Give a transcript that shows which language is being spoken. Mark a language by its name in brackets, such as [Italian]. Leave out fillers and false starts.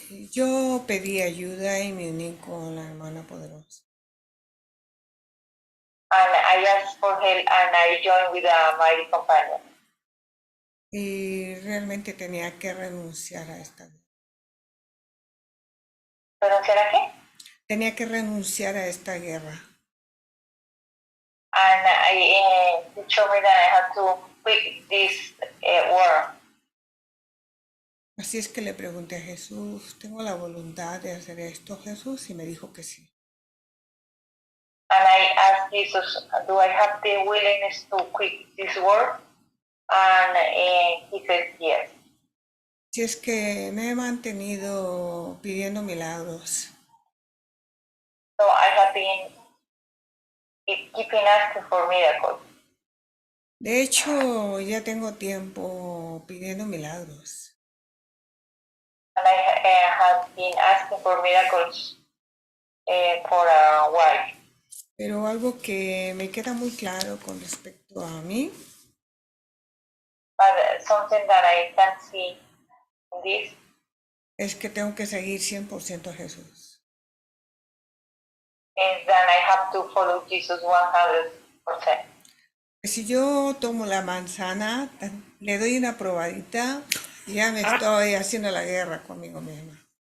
[Spanish] Yo pedí ayuda y me uní con la hermana poderosa. [English] And I asked for help and I joined with a mighty companion. [Spanish] Y realmente tenía que renunciar a esta guerra. ¿Renunciar a qué? Tenía que renunciar a esta guerra. [English] And he showed me that I had to quit this war. [Spanish] Así es que le pregunté a Jesús, ¿tengo la voluntad de hacer esto, Jesús? Y me dijo que sí. [English] And I asked Jesus, do I have the willingness to quit this war? And he said yes. [Spanish] Así es que me he mantenido pidiendo milagros. [English] So I have been keeping asking for miracles. [Spanish] De hecho, ya tengo tiempo pidiendo milagros. [English] And I have been asking for miracles for a while. [Spanish] Pero algo que me queda muy claro con respecto a mí [English] But something that I can see in this [Spanish] es que tengo que seguir 100% a Jesús. [English] is that I have to follow Jesus 100%. [Spanish] Si yo tomo la manzana, le doy una probadita, ya me estoy haciendo la guerra conmigo misma.